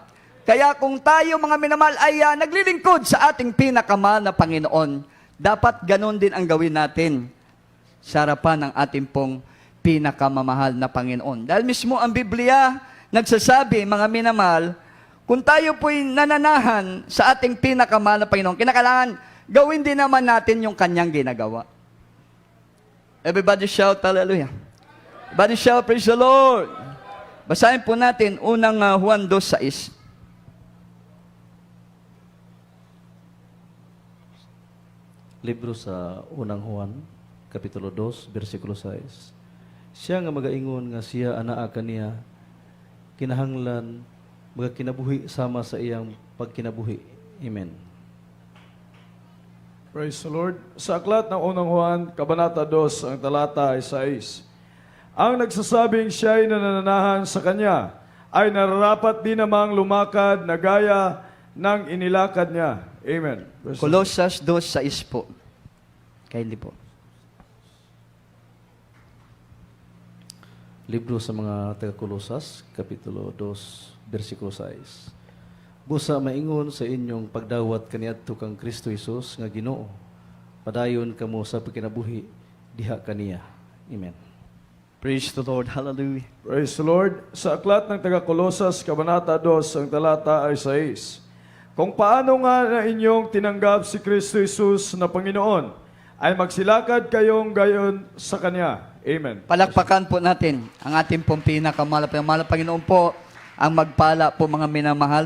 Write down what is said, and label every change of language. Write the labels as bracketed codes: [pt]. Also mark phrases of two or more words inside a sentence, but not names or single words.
[tl] Kaya kung tayo, mga minamahal, ay naglilingkod sa ating pinakamahal na Panginoon, dapat ganon din ang gawin natin sa harapan ng ating pong pinakamamahal na Panginoon. Dahil mismo ang Biblia nagsasabi, mga minamahal, kung tayo po'y nananahan sa ating pinakamahal na Panginoon, kinakailangan gawin din naman natin yung kanyang ginagawa. [en] Everybody shout, hallelujah. Everybody shout, praise the Lord. Basahin po natin unang Juan 2:6. [ceb] Libro sa unang Juan, Kapitulo 2, versikulo 6. Siya nga magaingon nga siya anaa kaniya, kinahanglan, magkinabuhi sama sa iyang pagkinabuhi. [en] Amen. Praise the Lord. [tl] Sa aklat ng unang Juan, Kabanata 2, ang talata ay 6. Ang nagsasabing siya ay nananahan sa kanya ay nararapat din namang lumakad na gaya ng inilakad niya. [en] Amen. [tl] Colosas 2:6 po. Kindly po. [ceb] Libro sa mga taga-Kolosas, Kapitulo 2, versikulo 6. Busa maingon sa inyong pagdawat kaniadto kang Kristo Jesus nga Ginoo. Padayon kamo sa pagkinabuhi diha kaniya. [en] Amen. Praise the Lord. Hallelujah. Praise the Lord. [tl] Sa aklat ng taga-Kolosas, Kabanata 2, ang talata ay 6. Kung paano nga na inyong tinanggap si Kristo Jesus na Panginoon, ay magsilakad kayong gayon sa Kanya. [en] Amen. [tl] Palakpakan po natin ang ating pong pinakamalapit. Panginoon po ang magpala po mga minamahal.